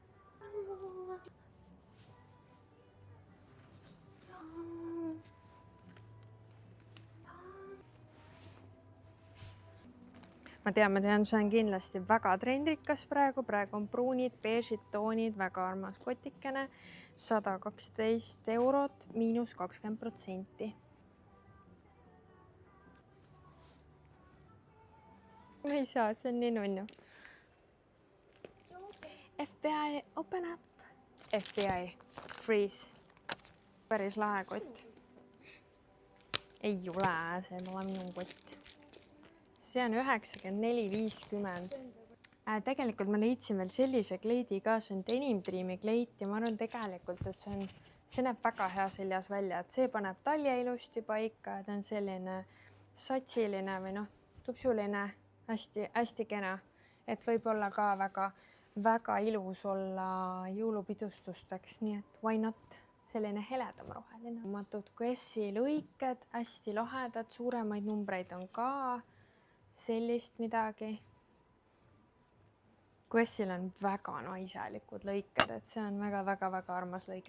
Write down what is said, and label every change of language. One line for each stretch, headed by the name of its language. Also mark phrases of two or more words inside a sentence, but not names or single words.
Estonian: Ma tean, see on kindlasti väga trendrikas praegu. Praegu on pruunid, beežid toonid, väga armas kotikene. 112 eurot, -20%. Ma ei saa, see on nii nunnu.
English: FBI, open up. FBI, freeze.
Estonian: Päris lahe kott. Ei ole, see pole minu kott. See on 94,50. Tegelikult ma leidsin veel sellise kleidi ka, see on Denim Dreami kleit ja ma arvan tegelikult, et see näeb väga hea seljas välja, et see paneb talje ilusti paika, ta on selline satsiline või tupsuline, hästi kena, et võib olla ka väga ilus olla jõulupidustusteks, nii et
English: why not?
Estonian: Selline heledam roheline. Matud Guessi lõiked, hästi lahedad, suuremaid numbreid on ka. Sellist midagi. Guessil on väga naiselikud lõiked, et see on väga armas lõige.